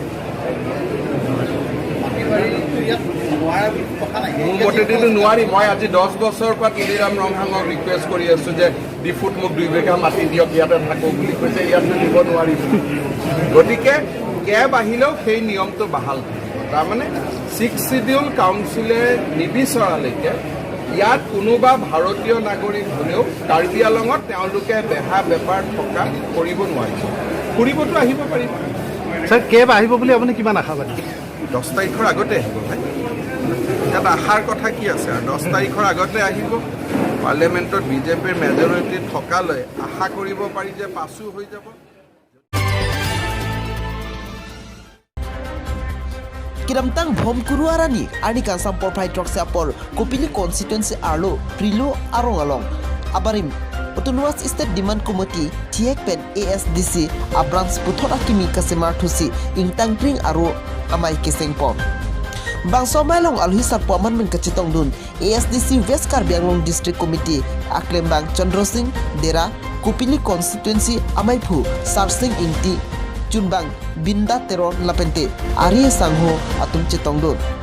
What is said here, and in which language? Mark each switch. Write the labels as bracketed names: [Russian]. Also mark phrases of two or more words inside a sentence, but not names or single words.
[Assamese] মোৰ মতেদিতো নোৱাৰি মই আজি 10 বছৰৰ পৰা তুলিৰাম ৰংহাঙক ৰিকুৱেষ্ট কৰি আছোঁ যে ডিফুত মোক 2 বিঘা মাটি দিয়ক ইয়াতে থাকোঁ বুলি কৈছে ইয়াতে দিব নোৱাৰিব গতিকে কেব আহিলেও সেই নিয়মটো বাহাল থাকিব তাৰমানে 6 শিডিউল কাউন্সিলে নিবিচৰালৈকে ইয়াত কোনোবা ভাৰতীয় নাগৰিক হ'লেও কাৰ্বি আলঙত তেওঁলোকে বেহা বেপাৰ থকা কৰিব নোৱাৰিব ফুৰিবতো আহিব পাৰিব স্যার কেব আহিব বুলি আপুনি কিমান আশাবাদী 10 তাৰিখৰ আগতে আহিব ভাই ইয়াত আশাৰ কথা কি আছে আৰু 10 তাৰিখৰ আগতে আহিব পাৰ্লিয়ামেণ্টত বিজেপিৰ মেজৰিটি থকালৈ আশা কৰিব পাৰি যে পাছো হৈ যাব [Karbi] Kiramtang bom kuruarani arnikan sampor phai trok sapor Kopili constituency arlo prilo arong along abarim Autonomous State Demand Committee Tiek Pen ASDC Abrams Puthora Kimi Kasemar Thusi Ingtang Pring Aro Amai Keseng Pom Bang Somailong Alhi Sarpaman Men Kachitong Dun ASDC West Karbi Anglong District Committee Aklembang Chandra Singh Dera Kopili constituency Amai Phu Sarsing Inti Chunbang Binda Teron Lapente Arya Sangho Atum Chitong Dun